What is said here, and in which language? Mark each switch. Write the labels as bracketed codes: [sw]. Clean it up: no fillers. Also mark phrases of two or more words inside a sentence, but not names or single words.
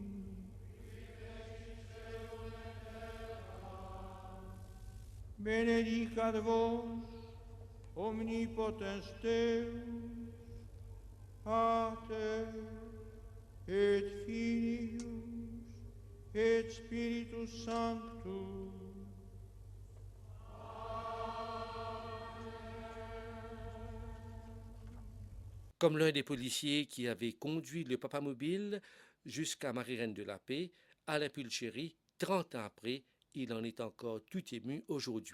[la] Benedicat vos omnipotens Deus, Pater et Filius et Spiritus Sanctus. [fr] Comme l'un des policiers qui avait conduit le Papa Mobile jusqu'à Marie-Reine de la Paix, Alain Pulchéry, 30 ans après, il en est encore tout ému aujourd'hui.